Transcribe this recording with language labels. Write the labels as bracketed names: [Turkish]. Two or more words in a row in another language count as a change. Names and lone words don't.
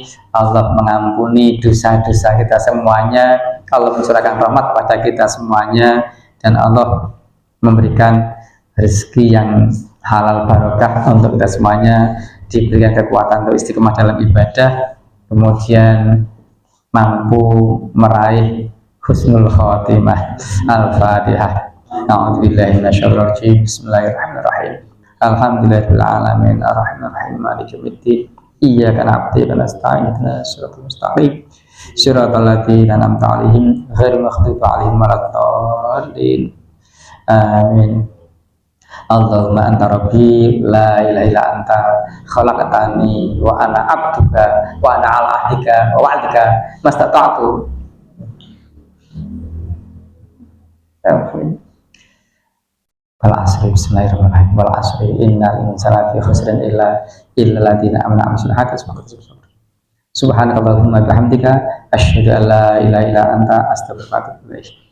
[Indonesian] Allah mengampuni dosa-dosa kita semuanya, Allah mencurahkan rahmat pada kita semuanya, dan Allah memberikan rezeki yang halal barokah untuk kita semuanya, diberikan kekuatan untuk istiqomah dalam ibadah, kemudian mampu meraih [Arabic] حسن الخاتمة. الفاتحة. أعوذ بالله من الشيطان الرجيم. بسم الله الرحمن الرحيم. الحمد لله رب العالمين الرحمن الرحيم مالك يوم الدين. إياك نعبد ونستعين اهدنا الصراط المستقيم صراط الذين أنعمت عليهم غير المغضوب عليهم ولا الضالين. آمين. اللهم أنت ربي لا إله إلا أنت خلقتني وأنا عبدك وأنا على عهدك ووعدك ما استطعت. والعصر، بسم الله الرحمن الرحيم. والعصر إن الإنسان لفي خسر إلا الذين آمنوا وعملوا الصالحات. سبحانك اللهم وبحمدك أشهد أن لا إله إلا أنت أستغفرك وأتوب إليك.